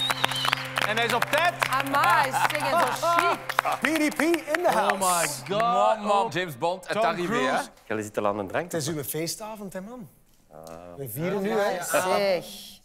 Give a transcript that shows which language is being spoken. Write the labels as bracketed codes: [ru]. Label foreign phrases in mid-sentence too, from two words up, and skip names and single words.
[nl] En hij is op tijd. Amai, zeg eens zo chic. [en] PDP in the house. Oh my god. Man. James Bond [fr] est arrivé, [nl] hè? Jullie zitten al aan een drank. Het is uw feestavond, hè, man. We vieren nu, hè. Zeg.